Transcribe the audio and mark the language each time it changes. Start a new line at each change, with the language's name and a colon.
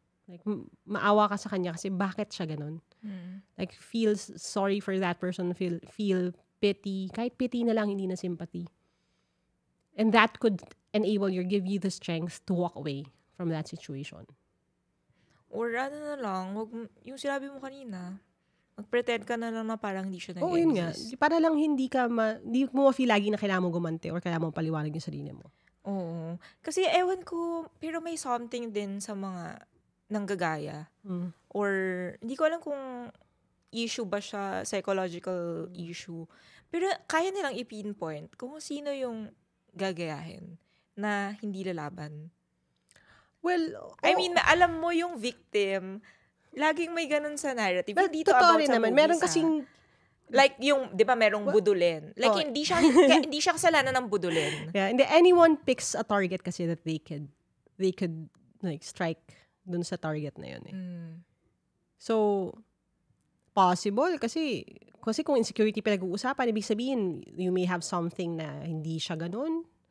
Filipino: Like, maawa ka sa kanya kasi bakit siya ganun?
English: Like, feel sorry for that person, feel pity.
Filipino: Kahit pity na lang, hindi na sympathy.
English: And that could give you the strength to walk away from that situation.
Filipino: Or na lang, yung sinabi mo kanina, mag-pretend ka na lang na parang hindi siya nag-exist. Oo, yun nga. Para lang hindi mo ma-feel lagi na kailangan mo gumante or kailangan mo paliwanag yung sarili mo. Oo. Kasi ewan ko, pero may something din sa mga nanggagaya. Or, hindi ko alam kung issue ba siya, psychological issue. Pero kaya nilang i-pinpoint kung sino yung gagayahin na hindi lalaban.
English: Well,
Filipino: I mean, alam mo yung victim, laging may ganun sa narrative.
English: Well,
Filipino: hindi to about sa naman.
English: movies,
Filipino: meron kasing like yung, 'di ba, merong budulin. Like hindi siya kasalanan ng budulin.
English: Yeah, and anyone picks a target kasi that they could like strike
Filipino: dun sa target na yun eh. So possible kasi kung insecurity pinag-uusapan, ibig sabihin
English: you may have something
Filipino: na hindi siya ganun.